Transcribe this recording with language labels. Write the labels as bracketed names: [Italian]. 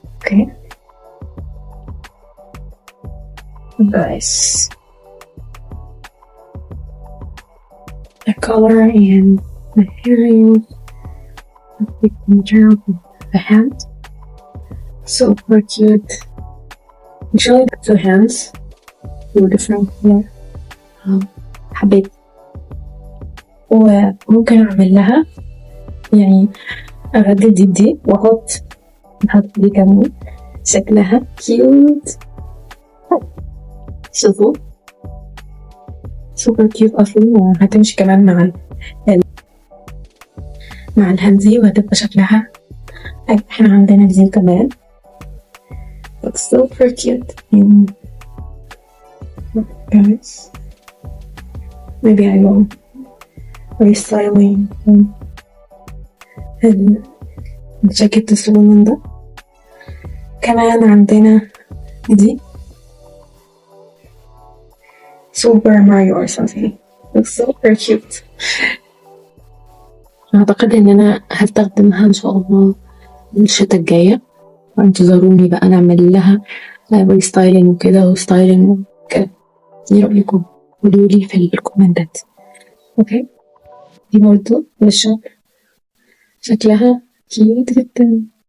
[English] Okay guys, the color and materials, the material of the hand, super cute. Usually the two hands were different here. [Arabic] حبيت، وممكن أعمل لها يعني أغدد دي وأحط دي كمان. شكلها كيوت، شوفوا سوبر كيوت أصلا، وهتمشي كمان مع الهندي وهتبقى شكلها. احنا عندنا دي كمان [English] looks super cute. And guys, maybe I will restyling [Arabic] الجاكيت الصغنن ده. كمان عندنا دي Super Mario [English] or something. Looks super cute. [Arabic] أعتقد إن أنا هستخدمها إن شاء الله الشتا الجاية، وانتظروني بقى نعمل لها ريستايلينج وكده وستايلينج وكده. ايه رأيكم؟ قولولي في الكومنتات. اوكي، دي برضه للشغل، شكلها كيوت جدا.